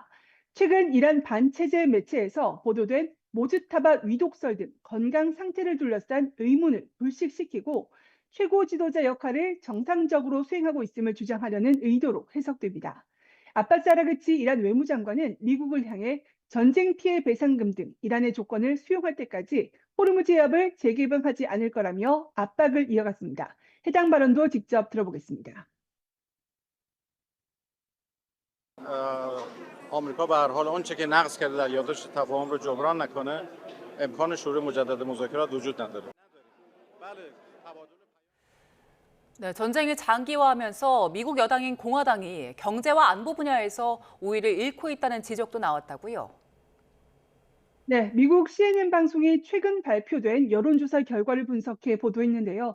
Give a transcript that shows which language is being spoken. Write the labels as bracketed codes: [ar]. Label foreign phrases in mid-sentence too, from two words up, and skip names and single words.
[ko] 최근 이란 반체제 매체에서 보도된 모즈타바 위독설 등 건강 상태를 둘러싼 의문을 불식시키고 최고 지도자 역할을 정상적으로 수행하고 있음을 주장하려는 의도로 해석됩니다. 아바스 아라그치 이란 외무장관은 미국을 향해 전쟁 피해 배상금 등 이란의 조건을 수용할 때까지 호르무즈 해협을 재개방하지 않을 거라며 압박을 이어갔습니다. 해당 발언도 직접 들어보겠습니다. [fa] آمریکا به هر حال آنچه که نقض کرده در یادداشت تفاهم رو جبران نکنه امکان شروع مجدد مذاکرات وجود نداره. [ko] 네, 전쟁이 장기화하면서 미국 여당인 공화당이 경제와 안보 분야에서 우위를 잃고 있다는 지적도 나왔다고요. 네, 미국 CNN 방송이 최근 발표된 여론조사 결과를 분석해 보도했는데요.